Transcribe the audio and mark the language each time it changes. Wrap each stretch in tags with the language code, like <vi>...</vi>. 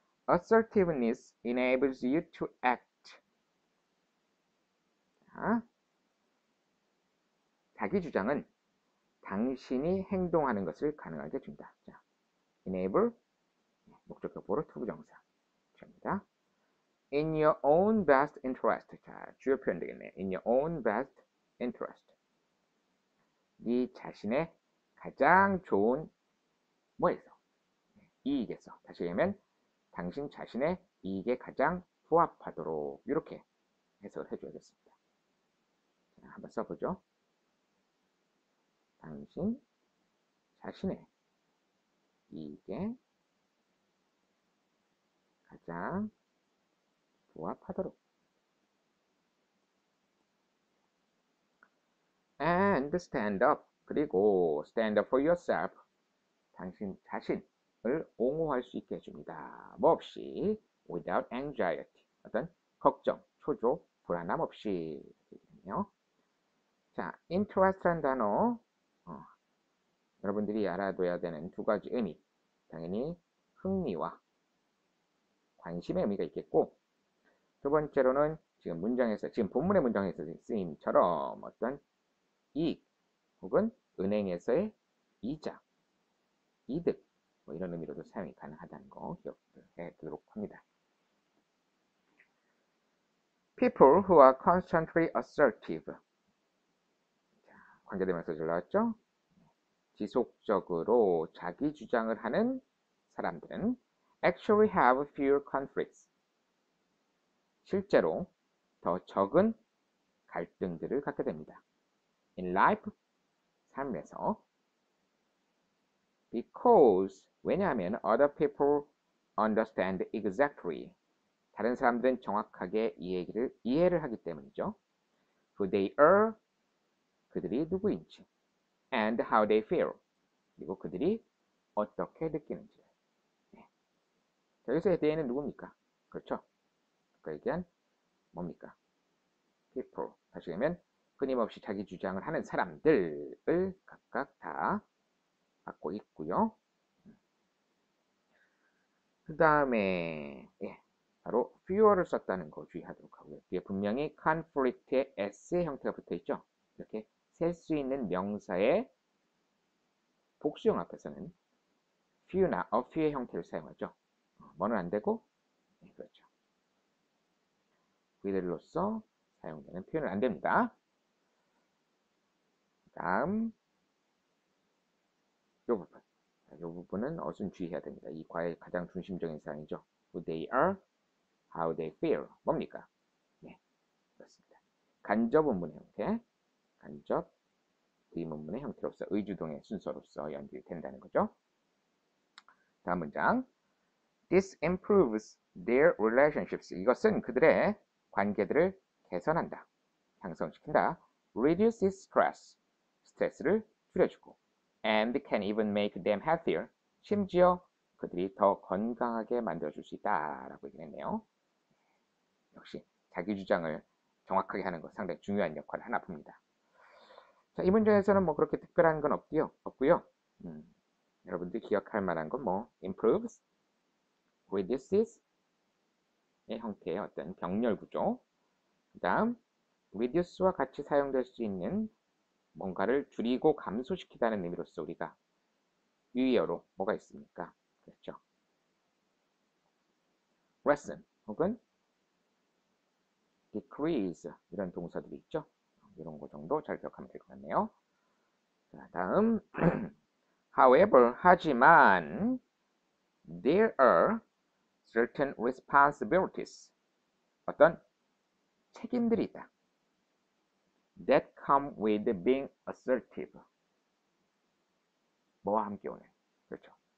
<en>Assertiveness enables you to act.</en> <ko>자, 자기 주장은 당신이 행동하는 것을 가능하게 준다. 자, enable 목적격보로 투부정사 입니다.</ko> <en>In your own best interest.</en> <ko>자, 주요 표현 되겠네요.</ko> <en>In your own best interest.</en> <ko>네 자신의 가장 좋은 뭐에서? 이익에서. 다시 얘기하면 당신 자신의 이익에 가장 부합하도록 이렇게 해석을 해줘야겠습니다. 자, 한번 써보죠. 당신 자신의 이익에 가장 부합하도록.</ko> <en>And stand up.</en> <ko>그리고</ko> <en>stand up for yourself.</en> <ko>당신 자신을 옹호할 수 있게 해줍니다. 뭐 없이</ko> <en>without anxiety.</en> <ko>어떤 걱정, 초조, 불안함 없이. 자, interest라는 단어 여러분들이 알아둬야 되는 두 가지 의미. 당연히 흥미와 관심의 의미가 있겠고 두 번째로는 지금 문장에서 지금 본문의 문장에서 쓰임처럼 어떤 이익 혹은 은행에서의 이자, 이득 뭐 이런 의미로도 사용이 가능하다는 거 기억해 두도록 합니다.</ko> <en>People who are constantly assertive.</en> <ko>자, 관계대명사 나왔죠? 지속적으로 자기 주장을 하는 사람들은</ko> <en>actually have fewer conflicts.</en> <ko>실제로 더 적은 갈등들을 갖게 됩니다.</ko> <en>In life,</en> <ko>삶에서</ko> <en>because</en> <ko>왜냐하면</ko> <en>other people understand exactly</en> <ko>다른 사람들은 정확하게 이해를 하기 때문이죠.</ko> <en>Who they are</en> <ko>그들이 누구인지</ko> <en>and how they feel</en> <ko>그리고 그들이 어떻게 느끼는지. 네. 여기서 대해는 누굽니까? 그렇죠? 아까 얘기한 뭡니까? people. 다시 얘기하면 끊임없이 자기 주장을 하는 사람들을 각각 다 갖고 있고요. 그 다음에 바로 fewer를 썼다는 거 주의하도록 하고요. 뒤에 분명히 conflict의 s의 형태가 붙어있죠. 이렇게 셀 수 있는 명사의 복수형 앞에서는 few나 a few의 형태를 사용하죠. 뭐는 안 되고 그렇죠. 그들로서 사용되는 표현은 안 됩니다. 다음 이 부분. 이 부분은 어순 주의해야 됩니다. 이 과의 가장 중심적인 사항이죠.</ko> <en>Who they are, how they feel.</en> <ko>뭡니까? 네, 그렇습니다. 간접 문문의 형태, 간접 의문문의 형태로서 의주동의 순서로서 연결이 된다는 거죠. 다음 문장.</ko> <en>This improves their relationships.</en> <ko>이것은 그들의 관계들을 개선한다, 향상시킨다.</ko> <en>Reduces stress.</en> <ko>스트레스를 줄여주고.</ko> <en>And can even make them healthier.</en> <ko>심지어 그들이 더 건강하게 만들어줄 수 있다라고 얘기했네요. 역시 자기 주장을 정확하게 하는 것 상당히 중요한 역할을 하나 봅니다. 자, 이 문제에서는 뭐 그렇게 특별한 건 없고요. 여러분들이 기억할 만한 건 뭐 improves, reduces 의 형태의 어떤 병렬 구조. 그 다음 reduce와 같이 사용될 수 있는 뭔가를 줄이고 감소시키다는 의미로서 우리가 유의어로 뭐가 있습니까? 그렇죠. lessen 혹은 decrease 이런 동사들이 있죠. 이런 거 정도 잘 기억하면 될 것 같네요. 자, 다음</ko> <en>however,</en> <ko>하지만</ko> <en>there are certain responsibilities</en> <ko>어떤 책임들이 있다.</ko> <en>that come with being assertive</en> <ko>뭐와 함께 오는 그렇죠.</ko>